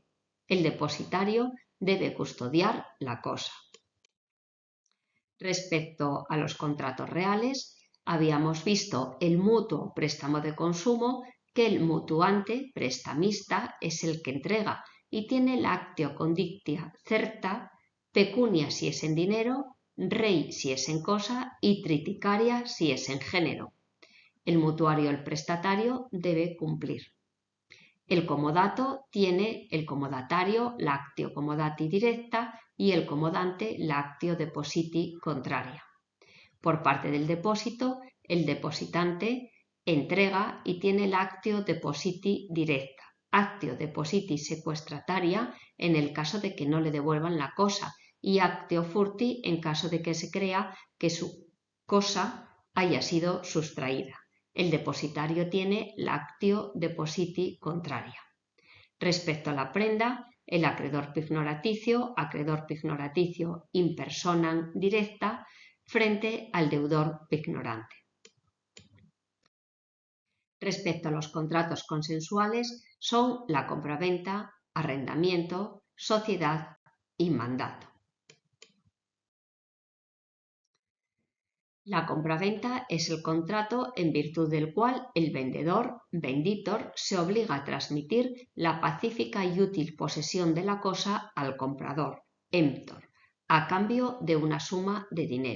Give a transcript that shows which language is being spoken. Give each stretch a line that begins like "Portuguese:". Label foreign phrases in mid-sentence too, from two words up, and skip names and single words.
Spanish: El depositario debe custodiar la cosa. Respecto a los contratos reales, habíamos visto el mutuo préstamo de consumo, que el mutuante prestamista es el que entrega y tiene
Latin: lactio condictia certa,
Spanish: pecunia si es en dinero, rei si es en cosa y triticaria si es en género. El mutuario, el prestatario, debe cumplir. El comodato tiene el comodatario
Latin: lactio comodati directa
Spanish: y el comodante
Latin: lactio depositi contraria.
Spanish: Por parte del depósito, el depositante entrega y tiene
Latin: lactio depositi directa, actio depositi sequestrataria
Spanish: en el caso de que no le devuelvan la cosa y
Latin: actio furti
Spanish: en caso de que se crea que su cosa haya sido sustraída. El depositario tiene
Latin: lactio depositi contraria.
Spanish: Respecto a la prenda, el acreedor pignoraticio
Latin: in personam directa
Spanish: frente al deudor pignorante. Respecto a los contratos consensuales, son la compraventa, arrendamiento, sociedad y mandato. La compraventa es el contrato en virtud del cual el vendedor, venditor, se obliga a transmitir la pacífica y útil posesión de la cosa al comprador, emptor, a cambio de una suma de dinero.